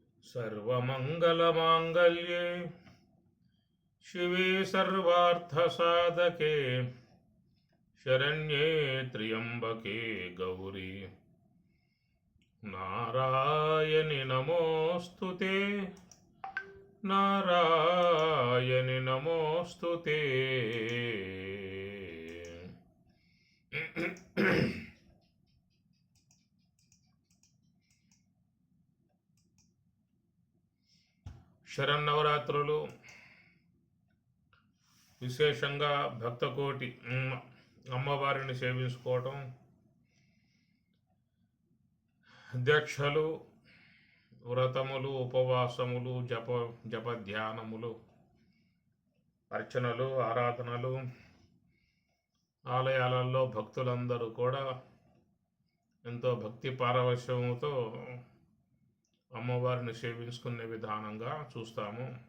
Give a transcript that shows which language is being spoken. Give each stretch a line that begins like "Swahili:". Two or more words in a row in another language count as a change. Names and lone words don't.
Sanskrit: सर्वमङ्गलमाङ्गल्ये शिवे सर्वार्थसाधके शरण्ये त्र्यम्बके गौरी नारायणि नमोऽस्तु ते नारायणि नमोऽस्तु ते శరన్నవరాత్రులు
Telugu: విశేషంగా భక్తకోటి అమ్మవారిని సేవించుకోవటం, దీక్షలు, వ్రతములు, ఉపవాసములు, జప ధ్యానములు, అర్చనలు, ఆరాధనలు, ఆలయాలలో భక్తులందరూ కూడా ఎంతో భక్తి పారవశ్యముతో అమ్మవారిని సేవించుకునే విధానంగా చూస్తాము.